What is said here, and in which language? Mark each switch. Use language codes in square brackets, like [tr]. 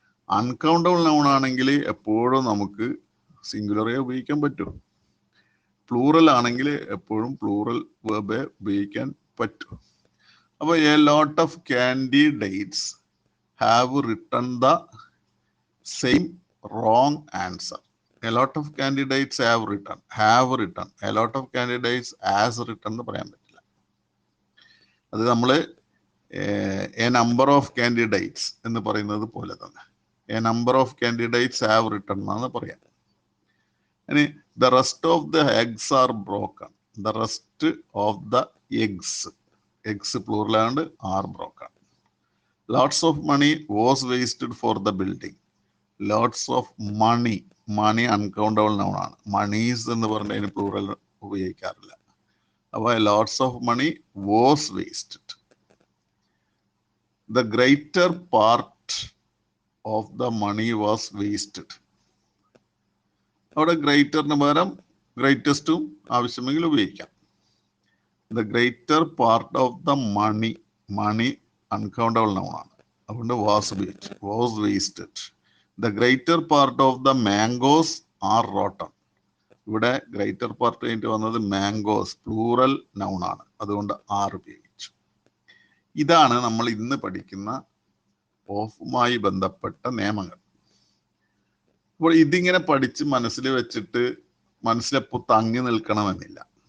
[ml] Uncountable noun ആണെങ്കിൽ എപ്പോഴും നമുക്ക് സിംഗുലറേ ഉപയോഗിക്കാൻ പറ്റും. പ്ലൂറൽ ആണെങ്കിൽ എപ്പോഴും പ്ലൂറൽ വേർബേ ഉപയോഗിക്കാൻ പറ്റും. അപ്പോൾ [en] A lot of candidates have written the same wrong answer. A lot of candidates have written. A lot of candidates has written [ml] എന്ന് പറയാൻ പറ്റില്ല. അത് നമ്മൾ [en] a number of candidates [ml] എന്ന് പറയുന്നത് പോലെ തന്നെ [en] a number of candidates have written [ml] എന്നാണ് പറയാം. ഇനി [en] The rest of the eggs are broken. The rest of the eggs പ്ലൂറലാണ്ട് are broken. Lots of money was wasted for the building. Lots of money uncountable noun ആണ്. [ml] Monies എന്ന് പറഞ്ഞതിന് plural ഉപയോഗിക്കാറില്ല. അപ്പോൾ [en] Lots of money was wasted. The greater part of the money was wasted. [ml] അവിടെ ഗ്രേറ്ററിന് പകരം ഗ്രേറ്റസ്റ്റും ആവശ്യമെങ്കിൽ ഉപയോഗിക്കാം. [en] the greater part of the money uncountable noun [ml] ആണ്, അതുകൊണ്ട് [en] Was wasted. The greater part of the mangoes are rotten. [ml] ഇവിടെ greater part കഴിഞ്ഞിട്ട് വന്നത് mangoes, plural noun ആണ്, അതുകൊണ്ട് ആർ ഉപയോഗിച്ചു. ഇതാണ് നമ്മൾ ഇന്ന് പഠിക്കുന്ന ഓഫുമായി ബന്ധപ്പെട്ട നിയമങ്ങൾ. അപ്പോൾ ഇതിങ്ങനെ പഠിച്ച് മനസ്സിൽ വെച്ചിട്ട് മനസ്സിലെപ്പോൾ തങ്ങി നിൽക്കണമെന്നില്ല.